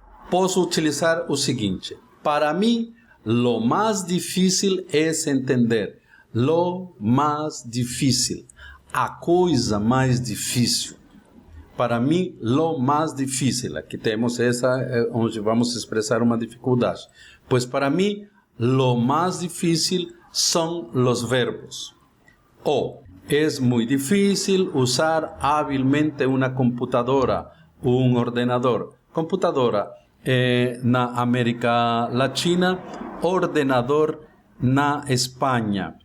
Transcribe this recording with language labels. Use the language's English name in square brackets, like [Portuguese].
[Portuguese] Posso utilizar o seguinte, para mim, [Spanish] lo más difícil es entender. Lo más difícil. [Portuguese] A coisa mais difícil. Para mim, [Spanish] lo más difícil. [Portuguese] Aqui temos essa onde vamos expressar uma dificuldade. Pois para mim, [Spanish] lo más difícil [Portuguese] são [Spanish] los verbos. O, es muy difícil usar hábilmente una computadora o un ordenador. [Portuguese] Computadora na América Latina, ordenador na Espanha.